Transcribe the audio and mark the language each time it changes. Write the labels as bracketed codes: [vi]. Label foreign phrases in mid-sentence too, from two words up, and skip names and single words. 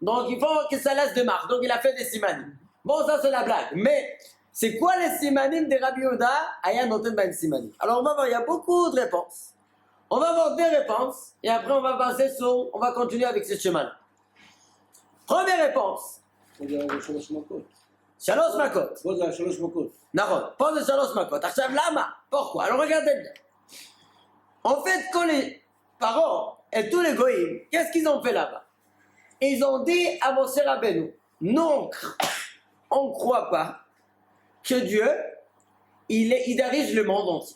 [fr] Donc il faut que ça laisse de marque. Donc il a fait des simanim. Bon, ça c'est la blague. Mais c'est quoi les simanim de Rabbi Yehuda? [he] היה נותן בהם סימנים. [fr] Alors on va voir, il y a beaucoup de réponses. On va voir des réponses et après on va passer sur, on va continuer avec ce chemin. Première réponse. [he] שלוש מכות. נכון, פה זה 3 מכות. עכשיו למה? [fr] pourquoi? Alors regardez bien. En fait, quand les parents et tous les goïms, qu'est-ce qu'ils ont fait là-bas? Ils ont dit à Moshe Rabbeinu, non, on ne croit pas que Dieu, il dirige le monde entier.